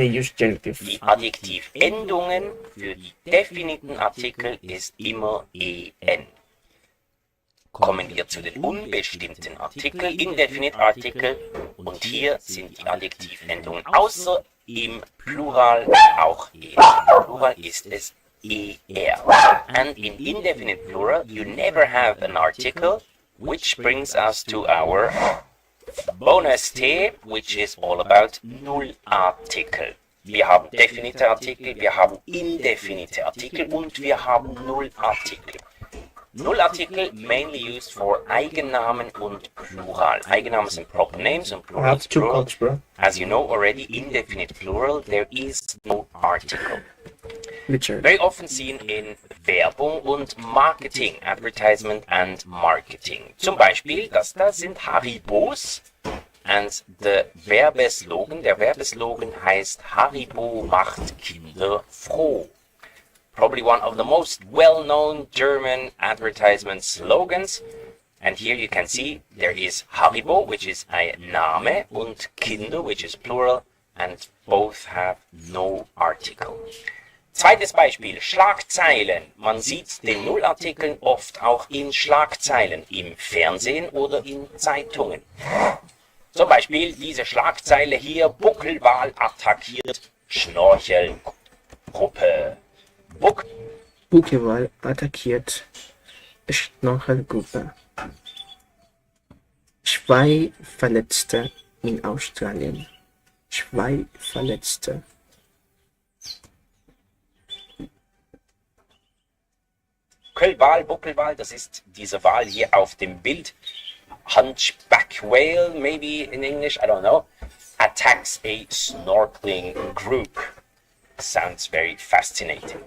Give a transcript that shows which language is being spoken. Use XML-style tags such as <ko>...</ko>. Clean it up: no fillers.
<de>Die Adjektivendungen für die definiten Artikel ist immer en. Kommen wir zu den unbestimmten Artikeln, Indefinite-Artikel. Und hier sind die Adjektivendungen außer im Plural auch en. Im Plural ist es er.</de> <en>And in indefinite plural, you never have an article, which brings us to our bonus T, which is all about Nullartikel.</en> <de>Wir haben definite Artikel, wir haben indefinite Artikel und wir haben Nullartikel. Nullartikel</de> <en>mainly used for</en> <de>Eigennamen und Plural. Eigennamen sind</de> <en>proper names and plural is plural. As you know already, indefinite plural, there is no article. Very often seen in</en> <de>Werbung und Marketing,</de> <en>Advertisement and Marketing.</en> <de>Zum Beispiel, das da sind Haribos and der Werbeslogan heißt Haribo macht Kinder froh.</de> <en>Probably one of the most well-known German advertisement slogans. And here you can see there is Haribo, which is a Name, und Kinder, which is plural, and both have no article.</en> <de>Zweites Beispiel, Schlagzeilen. Man sieht den Nullartikeln oft auch in Schlagzeilen, im Fernsehen oder in Zeitungen. Zum Beispiel diese Schlagzeile hier, Buckelwal attackiert Schnorchelgruppe. Buckelwal attackiert Schnorchelgruppe. 2 Verletzte in Australien. 2 Verletzte. Buckelwal, das ist diese Wal hier auf dem Bild.</de> <en>Hunchback whale, maybe in English, I don't know, attacks a snorkeling group. Sounds very fascinating.</en>